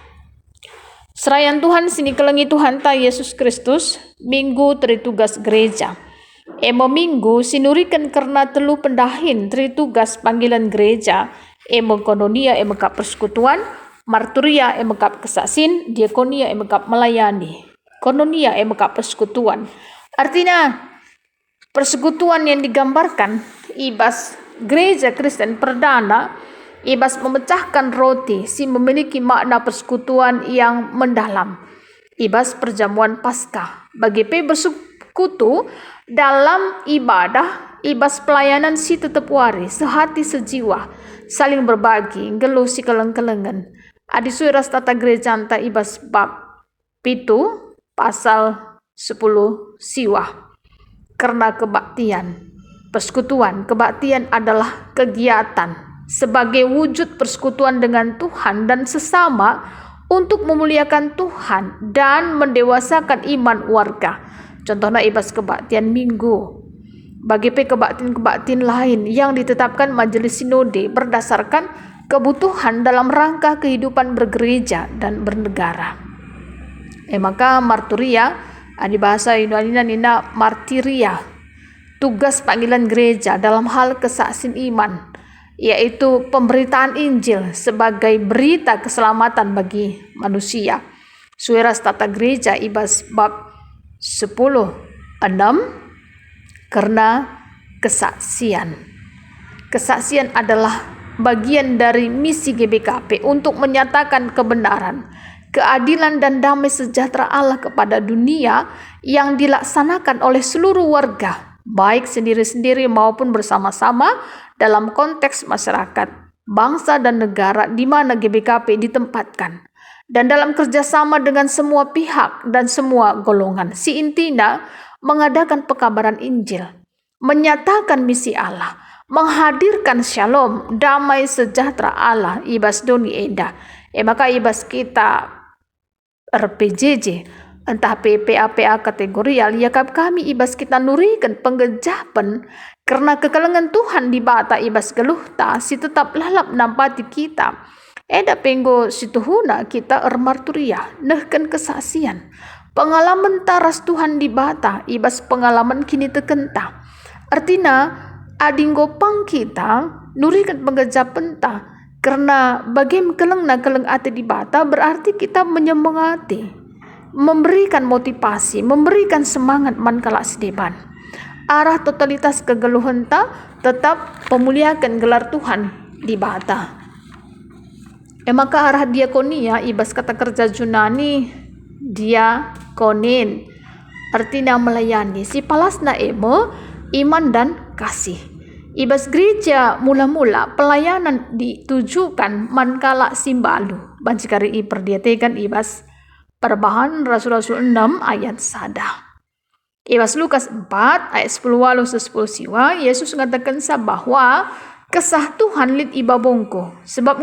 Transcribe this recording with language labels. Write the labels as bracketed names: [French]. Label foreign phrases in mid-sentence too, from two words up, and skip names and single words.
[Batak Karo] Serayan Tuhan sini kelengi Tuhan ta Yesus Kristus minggu teritugas gereja. Minggu sinurikan karena telu pendahin teritugas panggilan gereja. Kononia kap persekutuan, marturia kap kesasin, diakonia kap melayani. [Indonesian] Kononia kap persekutuan. Artinya persekutuan yang digambarkan [Batak Karo] ibas gereja [Indonesian] Kristen perdana ibas memecahkan roti si memiliki makna persekutuan yang mendalam. Ibas perjamuan Paskah bagi bersekutu dalam ibadah ibas pelayanan [Batak Karo] si tetep wari, [Indonesian] sehati sejiwa, saling berbagi, [Batak Karo] geluh si keleng-kelengan. Adi suiras tata gereja anta ibas bab pitu pasal 10 siwah. [Indonesian] Karena kebaktian, persekutuan, kebaktian adalah kegiatan sebagai wujud persekutuan dengan Tuhan dan sesama untuk memuliakan Tuhan dan mendewasakan iman warga. [Batak Karo] Contohnya ibas kebaktian minggu. [Indonesian] Bagi kebaktian-kebaktian lain yang ditetapkan majelis sinode berdasarkan kebutuhan dalam rangka kehidupan bergereja dan bernegara. Maka marturia, di bahasa Yunani nina martiria, tugas panggilan gereja dalam hal kesaksian iman, yaitu pemberitaan Injil sebagai berita keselamatan bagi manusia. [Batak Karo] Suiras tata gereja ibas bab 10:6 karena kesaksian. [Indonesian] Kesaksian adalah bagian dari misi GBKP untuk menyatakan kebenaran, keadilan dan damai sejahtera Allah kepada dunia yang dilaksanakan oleh seluruh warga, baik sendiri-sendiri maupun bersama-sama dalam konteks masyarakat, bangsa dan negara di mana GBKP ditempatkan, dan dalam kerjasama dengan semua pihak dan semua golongan. Si intina mengadakan pekabaran Injil, menyatakan misi Allah, menghadirkan shalom, damai sejahtera Allah, [Batak Karo] ibas doni enda. Maka ibas kita RPJJ, entah PPA kategorial, yakap kami ibas kita nurikan penggejapan karena kekelengan Tuhan di bata ibas geluhta si tetap lalap nampati kita. Eda penggo situhuna kita marturia, nehken kesaksian. Pengalaman taras Tuhan di bata ibas pengalaman kini tekenta. Artinya adinggo pang kita nurikan penggejapan ta. [Indonesian] Karena bagaimana keleng ati di bata berarti kita menyemangati, memberikan motivasi, memberikan semangat [Batak Karo] mankala sedeban. Arah totalitas kegeluhan ta tetap pemuliakan gelar Tuhan di bata. Maka arah diakonia ibas kata kerja Yunani diakonin, artinya melayani. Si palasna iman dan kasih. Ibas gereja mula-mula pelayanan ditujukan mankala simbalu. Bancikari perdiatekan ibas Perbahanan Rasul-Rasul 6 ayat 1. Ibas Lukas [Indonesian] 4 ayat 10 walu 10 siwa, Yesus mengatakan bahwa [Batak Karo] kesah Tuhan lit ibabongko, [Indonesian] sebab